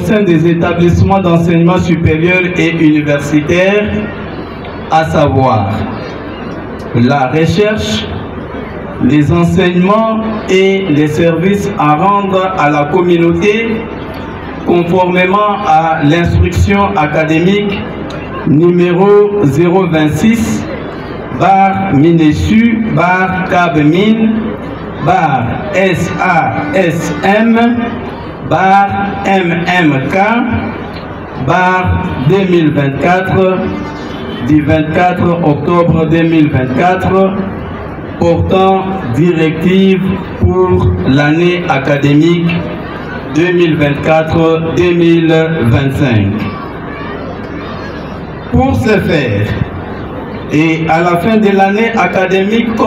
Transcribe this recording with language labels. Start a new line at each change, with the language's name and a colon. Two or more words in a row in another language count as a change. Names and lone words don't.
French: sein des établissements d'enseignement supérieur et universitaire, à savoir la recherche, les enseignements et les services à rendre à la communauté conformément à l'instruction académique numéro 026 bar Minesu bar Cabmine bar SASM bar MMK bar 2024 du 24 octobre 2024 portant directive pour l'année académique 2024-2025. Pour ce faire, et à la fin de l'année académique comme